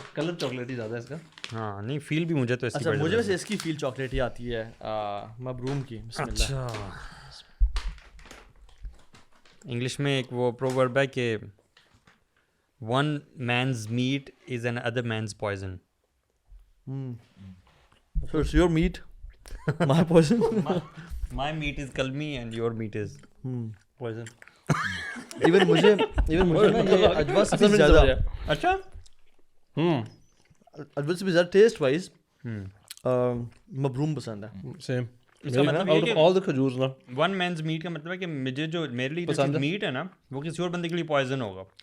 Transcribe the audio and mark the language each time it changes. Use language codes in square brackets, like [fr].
[ur] Colour chocolate ہی زیادہ ہے اس کا. ہاں نہیں فیل بھی مجھے تو اس اچھا مجھے ویسے اس کی فیل چاکلیٹ ہی آتی ہے مبروم کی. بسم اللہ. اچھا انگلش میں ایک وہ پروورب ہے کہ [en] one man's meat is another man's poison. So it's your meat, my poison. My meat is kalmi and your meat is poison. Even [ur] مجھے نا یہ اجوا سے بھی زیادہ اچھا اجوا سے بھی زیادہ ٹیسٹ وائز مبروم پسند ہے. سیم. اس کا مطلب یہ کہ [en] all the [ur] کھجور نا ون مینز میٹ کا مطلب ہے کہ مجھے جو میرے لیے جو میٹ ہے نا وہ کسی اور بندے کے لیے پوائزن ہوگا.